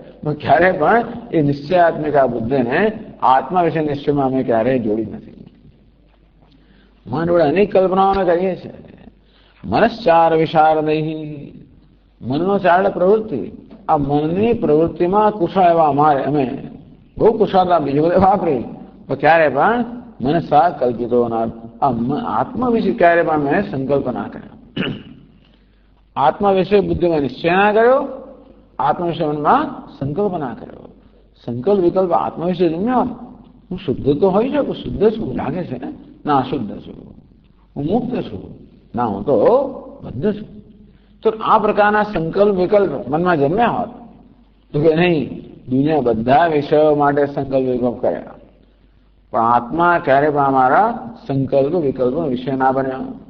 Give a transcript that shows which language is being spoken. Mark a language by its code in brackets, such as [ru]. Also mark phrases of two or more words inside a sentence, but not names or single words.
[gu] પણ ક્યારે પણ એ નિશ્ચયાત્મિક આ બુદ્ધિને આત્મા વિશે નિશ્ચયમાં અમે ક્યારેય જોડી નથી. મન વડે અનેક કલ્પનાઓ અમે કરીએ છીએ. [sa] मनश्चार विशारदै, [gu] મનનો ચાર પ્રવૃત્તિ, આ મનની પ્રવૃત્તિમાં કુશળ એવા અમે બહુ કુશળતા બીજું બધે વાપરી, તો ક્યારે પણ [sa] मनसा कल्पितो [gu] આત્મા વિષય ક્યારે પણ મેં સંકલ્પ ના કર્યો। આત્મા વિષય બુદ્ધિ મેં નિશ્ચય ના કર્યો, આત્મા વિષય મન મેં સંકલ્પ ના કર્યો। સંકલ્પ વિકલ્પ આત્મા વિષય જમ્યા હૂં શુદ્ધ તો હોઈ શકું, શુદ્ધ છું લાગે છે ને, ના અશુદ્ધ છું, હું મુક્ત છું, ના હું તો બદ્ધ છું। તો આ પ્રકારના સંકલ્પ વિકલ્પ મનમાં જન્મ્યા હોત તો કે નહીં, દુનિયા બધા વિષયો માટે સંકલ્પ વિકલ્પ કર્યા, પણ આત્મા ક્યારે પણ અમારા સંકલ્પ વિકલ્પ વિષય ના બન્યા।